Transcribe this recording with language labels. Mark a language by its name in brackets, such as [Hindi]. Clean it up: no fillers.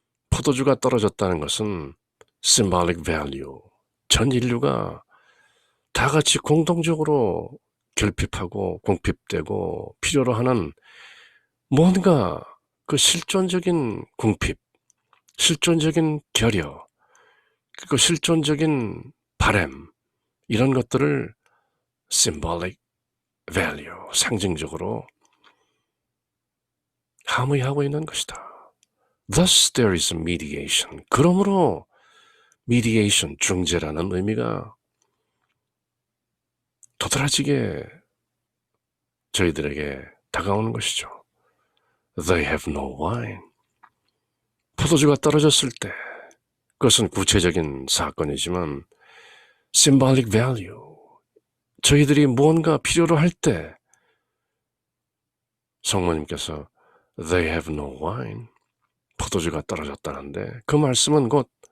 [Korean] 포도주가 떨어졌다는 것은 [English] symbolic value, [Korean] 전 인류가 다 같이 공동적으로 결핍하고 궁핍되고 필요로 하는 뭔가 그 실존적인 궁핍, 실존적인 결여, 그 실존적인 바램, 이런 것들을 [English] symbolic value, [Korean] 상징적으로 함의하고 있는 것이다. [English] Thus there is a mediation. [Korean] 그러므로 mediation, 중재라는 의미가 도드라지게 저희들에게 다가오는 것이죠. [English] They have no wine. [Korean] 포도주가 떨어졌을 때, 그것은 구체적인 사건이지만 [English] symbolic value, [Korean] 저희들이 무언가 필요로 할 때 성모님께서 [English] They have no wine, [Korean] 포도주가 떨어졌다는데, 그 말씀은 곧